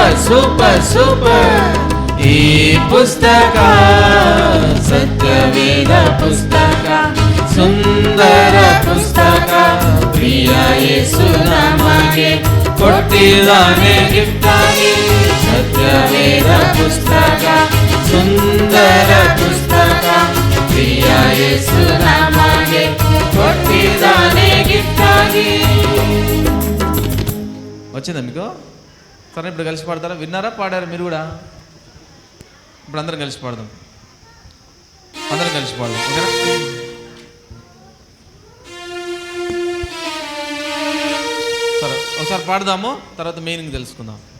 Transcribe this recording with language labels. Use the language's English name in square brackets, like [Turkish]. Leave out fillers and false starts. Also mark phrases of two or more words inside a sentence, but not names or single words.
[Kannada] ಸೂಪರ್ ಸೂಪರ್ ಈ ಪುಸ್ತಕ ಸತ್ಯವೇದ ಪುಸ್ತಕ ಸುಂದರ ಪುಸ್ತಕ ಪ್ರಿಯ ಯೇಸು ನಮಗೆ ಕೊಟ್ಟಿದ್ದಾನೆ ಗಿಫ್ಟ್ ಆಗಿ ಸತ್ಯವೇದ ಪುಸ್ತಕ ಸುಂದರ ಪುಸ್ತಕ ಪ್ರಿಯ ಯೇಸು ನಮಗೆ ಕೊಟ್ಟಿದ್ದಾನೆ ಗಿಫ್ಟ್ ಆಗಿ. [Telugu] వచ్చిందా మీకు? సరే ఇప్పుడు కలిసి పాడతారా? విన్నారా? పాడారా మీరు కూడా? ఇప్పుడు అందరం కలిసి పాడదాం. అందరం కలిసి పాడదాం, ఓకేనా? సరే ఒకసారి పాడదాము, తర్వాత మీనింగ్ తెలుసుకుందాం.